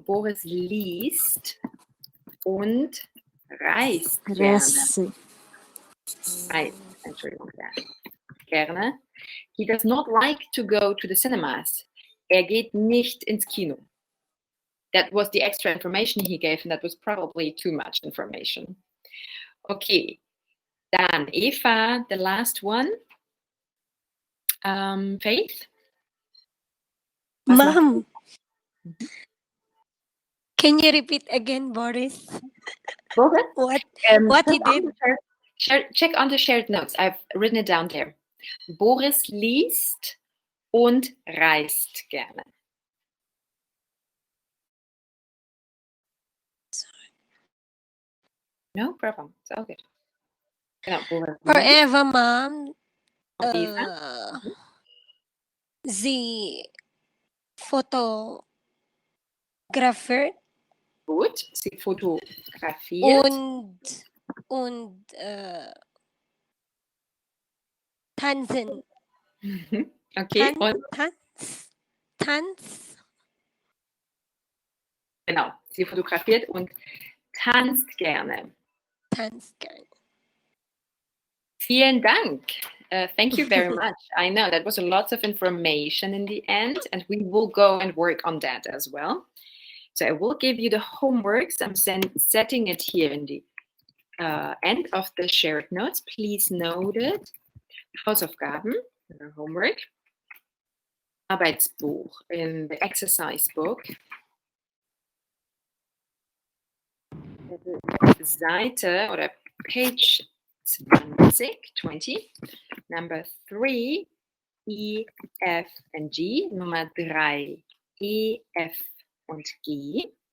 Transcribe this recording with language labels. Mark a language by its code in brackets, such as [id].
[de] Boris liest und reist gerne. Dresse. Entschuldigung, gerne. [en] He does not like to go to the cinemas. [de] Er geht nicht ins Kino. [en] That was the extra information he gave, and that was probably too much information. Okay, [de] dann [en] Eva, the last one. Faith? Ma'am, can you repeat again, Boris? Boris? What he did? Check on the shared notes. I've written it down there. [de] Boris liest und reist gerne. [en] No problem. It's all good. [de] Genau, [en] Boris For [de] liest. [en] Eva, Ma'am, [de] Und Eva? the Photographer Gut, sie fotografiert. und tanzen. Okay, und? Tanz. Genau, sie fotografiert und tanzt gerne. Tanzt gerne. Vielen Dank. [en] Thank you very much. I know that was lots of information in the end, and we will go and work on that as well. So I will give you the homeworks. I'm setting it here in the end of the shared notes. Please note it. [de] Hausaufgaben, [en] homework. [de] Arbeitsbuch, [en] in the exercise book. [de] Seite oder [en] page 20, number 3, E, F and G, [de] Nummer 3, E, F und G.